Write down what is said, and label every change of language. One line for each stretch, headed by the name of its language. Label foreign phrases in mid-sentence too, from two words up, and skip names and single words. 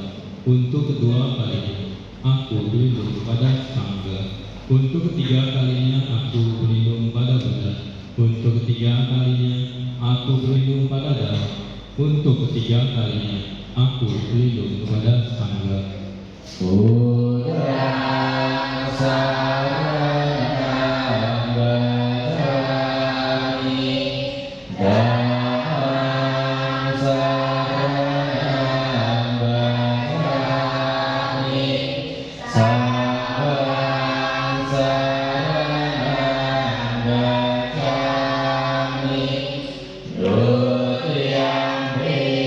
Indonesian: Untuk kedua kalinya aku berlindung pada Sangha. Untuk ketiga kalinya aku berlindung pada Buddha. Untuk ketiga kalinya aku berlindung pada Dhamma. Untuk ketiga kalinya aku berlindung pada Sangha.
Pali: Buddha saranam gacchami, Dhammam saranam gacchami, Sangham saranam gacchami, Dutiyampi